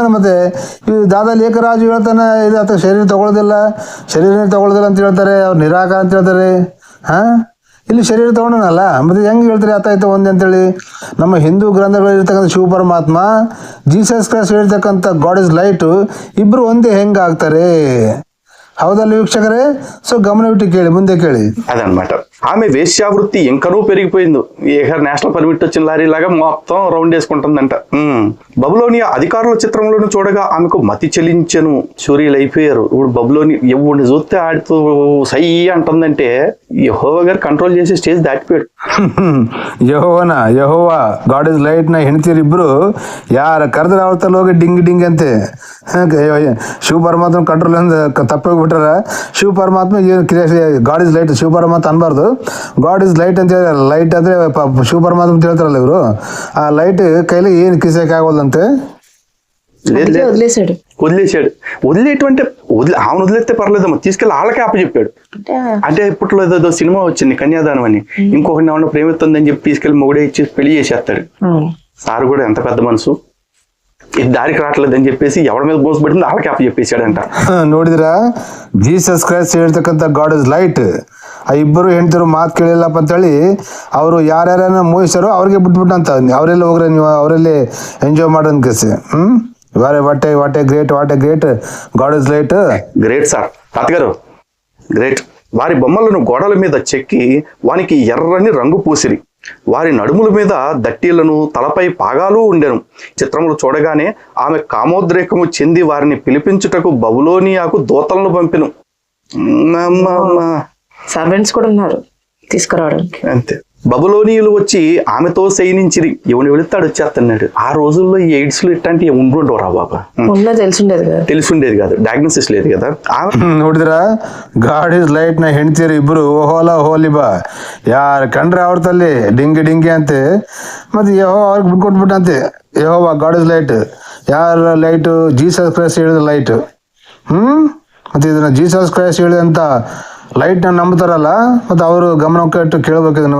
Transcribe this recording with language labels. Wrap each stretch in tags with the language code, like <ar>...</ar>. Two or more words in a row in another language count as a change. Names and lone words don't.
<kn>ಮತ್ತೆ ಈ ದಾದಾ ಲೇಖರಾಜು ಹೇಳ್ತಾನೆ ಇದು ಅಥವಾ ಶರೀರ ತಗೊಳ್ಳೋದಿಲ್ಲ ಅಂತ ಹೇಳ್ತಾರೆ, ಅವ್ರು ನಿರಾಕಾರ ಅಂತ ಹೇಳ್ತಾರೆ. ಇಲ್ಲಿ ಶರೀರ ತಗೊಂಡನಲ್ಲ, ಮತ್ತೆ ಹೆಂಗೆ ಹೇಳ್ತಾರೆ ಆತಾಯ್ತು ಒಂದೇ ಅಂತೇಳಿ. ನಮ್ಮ ಹಿಂದೂ ಗ್ರಂಥಗಳಲ್ಲಿ ಇರ್ತಕ್ಕಂಥ ಶಿವ ಪರಮಾತ್ಮ, ಜೀಸಸ್ ಕ್ರೈಸ್ಟ್ ಹೇಳ್ತಕ್ಕಂಥ</kn> <en>God is light</en> <kn>ಇಬ್ರು ಒಂದೇ ಹೆಂಗೆ ಆಗ್ತಾರೆ? ಹೌದಲ್ಲ ವೀಕ್ಷಕರೇ? ಸೊ ಗಮನವಿಟ್ಟು ಕೇಳಿ, ಮುಂದೆ ಕೇಳಿ.</kn> <te>అదనమాట. ఆమె వేశ్యావృత్తి ఇంకనూ పెరిగిపోయింది.</te> <en>national permit</en> <te>వచ్చిన లారీ లాగా మొత్తం రౌండ్ వేసుకుంటుందంట. బబులోనియా అధికారుల చిత్రంలోను చూడగా ఆమెకు మతి చెలించెను. సూర్యులు అయిపోయారు. ఇప్పుడు బబులోని ఎవరిని చూస్తే ఆడుతూ సై అంటుందంటే యెహోవా గారు కంట్రోల్ చేసి స్టేజ్ దాటిపోయాడు.</te> <kn>ಯೆಹೋವಾ</kn> <en>God is light</en> <kn>ನ ಹೆಣ್ತಿಯರು ಇಬ್ರು ಯಾರ ಕರೆದ್ರೆ ಅವ್ರ ತಲೆ ಹೋಗಿ ಡಿಂಗ್ ಅಂತೆ. ಶಿವ ಪರಮಾತ್ಮ ಕಂಟ್ರೋಲ್ ತಪ್ಪೋಗ್ಬಿಟ್ಟಾರ. ಶಿವ ಪರಮಾತ್ಮ</kn> <en>God is light,</en> <kn>ಶಿವ ಪರಮಾತ್ಮ ಅನ್ಬಾರ್ದು,</kn> <en>God is light</en> <kn>ಅಂತ ಹೇಳಿ. ಲೈಟ್ ಅಂದ್ರೆ ಶಿವ ಪರಮಾತ್ಮ ಅಂತ ಹೇಳ್ತಾರಲ್ಲ ಇವರು. ಆ ಲೈಟ್ ಕೈಲಿ ಏನ್ ಕಿಸಕ್ ಆಗೋದಂತೆ.</kn> <te>వదిలేసాడు. వదిలేటువంటి ఆమెను వదిలేస్తే పర్లేదమ్మా, తీసుకెళ్ళి వాళ్ళకే అప్పచెప్పాడు. అంటే ఇప్పట్లో ఏదో సినిమా వచ్చింది కన్యాదానం అని, ఇంకొకరిని ఏమన్నా ప్రేమిస్తుందని చెప్పి తీసుకెళ్లి మొగుడే ఇచ్చి పెళ్లి చేసేస్తాడు. సార్ కూడా ఎంత పెద్ద మనసు, ఇది దారికి రావట్లేదని చెప్పేసి ఎవరి మీద మోసపడింది వాళ్ళకి అప్పచెప్పేశాడంట.</te> <kn>ನೋಡಿದ್ರಾ, ಜೀಸಸ್ ಕ್ರೈಸ್ಟ್ ಹೇಳ್ತಕ್ಕಂಥ</kn> <en>God is light.</en> <kn>ಆ ಇಬ್ಬರು ಹೆಂಡತಿರು ಮಾತು ಕೇಳಿಲ್ಲಪ್ಪ ಅಂತೇಳಿ ಅವರು ಯಾರ್ಯಾರನ್ನ ಮೋಹಿಸಾರೋ ಅವ್ರಿಗೆ ಬಿಟ್ಬಿಟ್ಟಂತ, ಅವರೆಲ್ಲ ಹೋಗ್ರೆ ನೀವು ಅವರಲ್ಲಿ ಎಂಜಾಯ್ ಮಾಡೋನ್ ಕೇಸಿ.</kn> <en>What a great God is light. great sir</en> <te>తాతగారు, గ్రేట్. వారి బొమ్మలను గోడల మీద చెక్కి వానికి ఎర్రని రంగు పూసిరి. వారి నడుముల మీద దట్టీలను, తలపై పాగాలు ఉండెను. చిత్రములు చూడగానే ఆమె కామోద్రేకము చెంది వారిని పిలిపించుటకు బబులోనియాకు దూతలను పంపెను. సర్వెంట్స్ కూడా ఉన్నారు తీసుకురావడానికి. అంతే. బబులోనియులు వచ్చి ఆమెతో శయనించిరి, ఎవని వెళితే వచ్చేస్తున్నాడు. ఆ రోజుల్లో ఈ ఎయిడ్స్ లో ఇట్లాంటి ఉండుండవు రా బాబా, ఉన్నా తెలిసిండేది కదా, తెలిసిండేది కాదు, డయాగ్నోసిస్ లేదు కదా.</te> <kn>ನೋಡಿದ್ರ</kn> <en>God is light</en> <kn>ನ ಹೆಂಡ್ತೀರಿ ಇಬ್ರು ಓಹೋಲ ಹೋಲಿ ಬಾ ಯಾರ ಕಂಡ್ರೆ ಅವ್ರ ತಲ್ಲಿ ಡಿಂಗಿ ಡಿಂಗಿ ಅಂತೆ. ಮತ್ತೆ ಯಹೋ ಅವ್ರಿಗೆ ಬಿಟ್ಕೊಟ್ಬಿಟ್ಟಂತೆ, ಯಹೋವಾ</kn> <en>God is light.</en> <kn>ಯಾರ ಲೈಟ್? ಜೀಸಸ್ ಕ್ರೈಸ್ಟ್ ಹೇಳಿದ ಲೈಟ್. ಮತ್ತೆ ಇದನ್ನ ಜೀಸಸ್ ಕ್ರೈಸ್ಟ್ ಹೇಳಿದಂತ ಲೈಟ್ ನ ನಂಬ್ತಾರಲ್ಲ, ಮತ್ತೆ ಅವರು ಗಮನಕ್ಕೆ ಇಟ್ಟು ಕೇಳಬೇಕು ಇದನ್ನ.</kn>